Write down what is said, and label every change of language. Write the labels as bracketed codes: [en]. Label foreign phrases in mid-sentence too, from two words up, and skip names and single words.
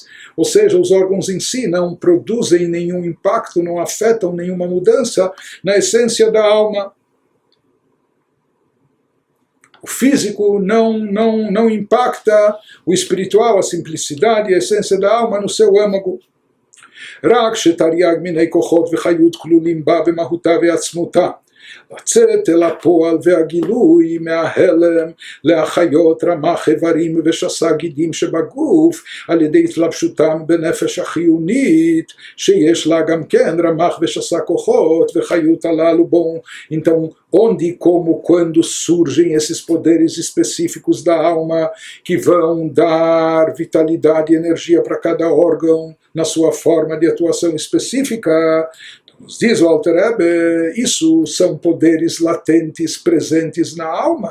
[pt] Ou seja, os órgãos em si não produzem nenhum impacto, não afetam nenhuma mudança na essência da alma. O físico não impacta o espiritual, a simplicidade e a essência da alma no seu âmago. [he] רק שתרי"ג מיני כוחות וחיות כלולים בה במהותה ועצמותה. לצאת אל הפועל והגילוי מההלם להחיות רמ"ח איברים ושס"ה גידים שבגוף על ידי התלבשותם בנפש החיונית שיש לה גם כן רמ"ח ושס"ה כוחות וחיות הללו. [pt] Bom, então onde, como, quando surgem esses poderes específicos da alma que vão dar vitalidade e energia para cada órgão na sua forma de atuação específica. Nos diz o Alter Rebbe, isso são poderes latentes presentes na alma.